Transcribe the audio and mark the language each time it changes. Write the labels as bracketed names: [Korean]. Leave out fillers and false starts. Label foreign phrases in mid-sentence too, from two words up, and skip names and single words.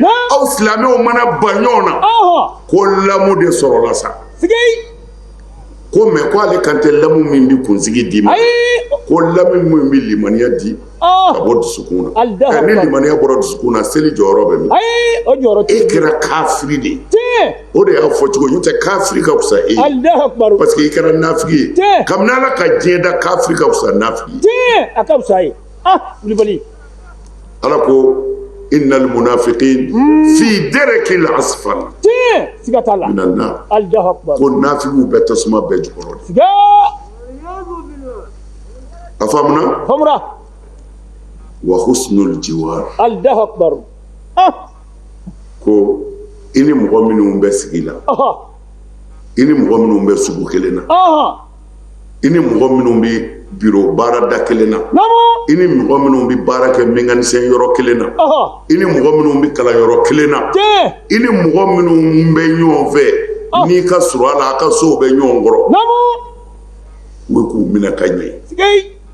[Bambara] aw silamɛw mana ba ɲɔgɔn na ko lamu de sɔrɔla sa ko mais ko ale kan tɛ lamu min bɛ kunsigi d'i ma ko lamu min bɛ limaniya di ka bɔ dusukun na ni limaniya bɔra dusukun na seli jɔyɔrɔ bɛ min e kɛra kafiri de ye o de y'a fɔ cogo n'o tɛ kafiri ka fisa e ye [French] parce que [Bambara] i kɛra nafigi ye kabini Ala ka diɲɛ da kafiri ka fisa nafigi ye a ka fisa ye wulibali Ala ko [Arabic] إن المنافقين في الدرك الأسفل [Bambara] siga t'a la [Arabic] من النار الله أكبر [Bambara] ko nafigiw bɛ tasuma bɛɛ jukɔrɔ siga a faamuna [Arabic] وحسن الجوار الله أكبر [Bambara] ko i ni mɔgɔ minnu bɛ sigi la i ni mɔgɔ minnu bɛ sugu kelen na i ni mɔgɔ minnu bɛ biro baara da kelen na i ni mɔgɔ minnu bɛ baara kɛ mécanicien yɔrɔ kelen na i ni mɔgɔ minnu bɛ kalan yɔrɔ kelen na i ni mɔgɔ minnu bɛ ɲɔgɔn fɛ n'i ka surun a la a ka sow bɛ ɲɔgɔn kɔrɔ u k'u minɛ ka ɲɛ